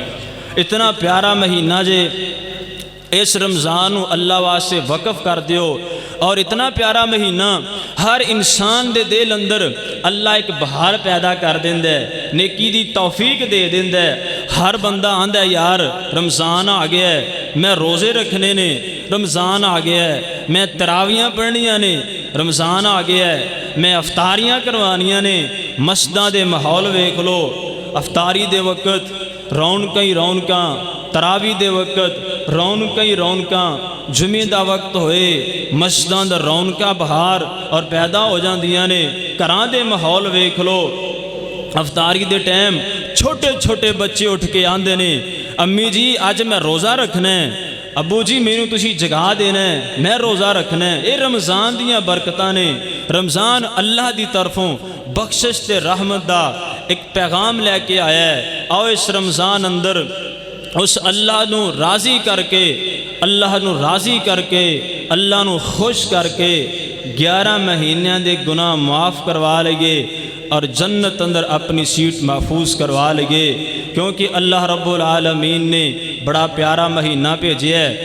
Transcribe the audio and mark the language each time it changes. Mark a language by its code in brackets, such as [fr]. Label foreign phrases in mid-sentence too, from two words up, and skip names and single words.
[pa] اتنا پیارا مہینہ جے، اس رمضان نو اللہ واسطے وقف کر دیو، اور اتنا پیارا مہینہ ہر انسان دے دل اندر اللہ ایک بہار پیدا کر دیندہ ہے، نیکی دی توفیق دے دیندہ ہے۔ ہر بندہ آندہ ہے یار رمضان آ گیا ہے، میں روزے رکھنے نے، رمضان آ گیا ہے، میں تراویاں پڑھنیاں نے، رمضان آ گیا ہے، میں افطاریاں کروانیاں نے۔ مسجداں دے ماحول ویکھ لو، افطاری دے وقت رونقاں ہی رونقاں، تراوی دے وقت رونقاں ہی رونقاں، جمعے دا وقت ہوئے مسجداں دا رونقاں بہار اور پیدا ہو جاندیاں نے۔ گھراں دے ماحول ویکھ لو، افطاری دے ٹائم چھوٹے چھوٹے بچے اٹھ کے آندے نے، امی جی اج میں روزہ رکھنا ہے، ابو جی مینوں تسی جگا دینا ہے، میں روزہ رکھنا ہے۔ اے رمضان دیاں برکتاں نے، رمضان اللہ دی طرفوں بخشش تے رحمت دا ایک پیغام لے کے آیا ہے۔ آؤ اس رمضان اندر اس اللہ نو راضی کر کے، اللہ نو راضی کر کے، اللہ نو خوش کر کے 11 مہینے دے گناہ معاف کروا لگے اور جنت اندر اپنی سیٹ محفوظ کروا لگے، کیونکہ اللہ رب العالمین نے بڑا پیارا مہینہ بھیجیا ہے۔